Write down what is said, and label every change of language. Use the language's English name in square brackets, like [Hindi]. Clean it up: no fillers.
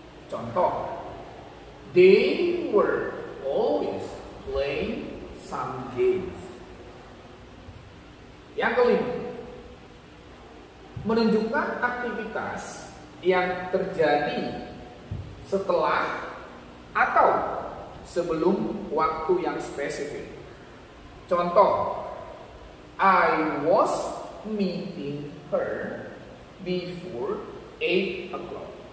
[Indonesian] Contoh, [English] they were always playing some games. [Indonesian] Yang kelima, menunjukkan aktivitas yang terjadi setelah atau sebelum waktu yang spesifik. Contoh, [English] I was meeting her before 8 o'clock.